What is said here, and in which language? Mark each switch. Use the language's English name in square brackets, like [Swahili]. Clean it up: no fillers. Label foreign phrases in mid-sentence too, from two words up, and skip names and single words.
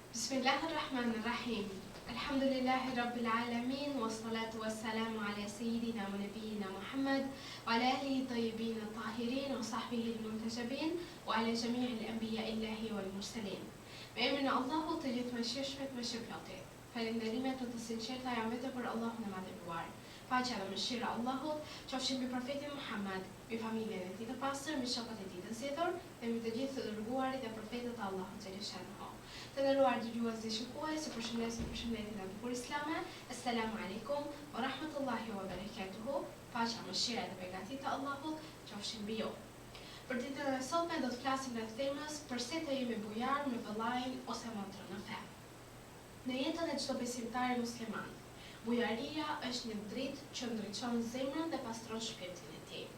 [Arabic] بسم الله الرحمن الرحيم. الحمد لله رب العالمين، والصلاة والسلام على سيدنا ونبينا محمد، وعلى آله الطيبين الطاهرين، وصحبه المنتجبين، وعلى جميع الأنبياء الإلهيين والمرسلين. [Albanian] Me emrin e Allahut të gjithë mëshirshmet më shpëlotit. Falënderimet të sinqerta janë vetëm për Allahun e madhëruar. Paqja dhe mëshira e Allahut qofshin mbi profetin Muhammad, mbi familjen e tij të pastër, mbi shokët e tij të zgjedhur dhe mbi të gjithë të dërguarit e profetët e Allahut xhaleshahu. Të nderuar dëgjues dhe shikues, ju përshëndesim përshëndetjen e bukur islame. [Arabic] السلام عليكم ورحمة الله وبركاته. [Albanian] Paqja, mëshira dhe beqatia e Allahut qofshin mbi ju. Për ditën e sotme do të flasim rreth temës pse të jemi bujar me vëllain ose motrën në fe. Në jetën e çdo besimtari musliman, bujaria është një dritë që ndriçon zemrën dhe pastron shpirtin e tij.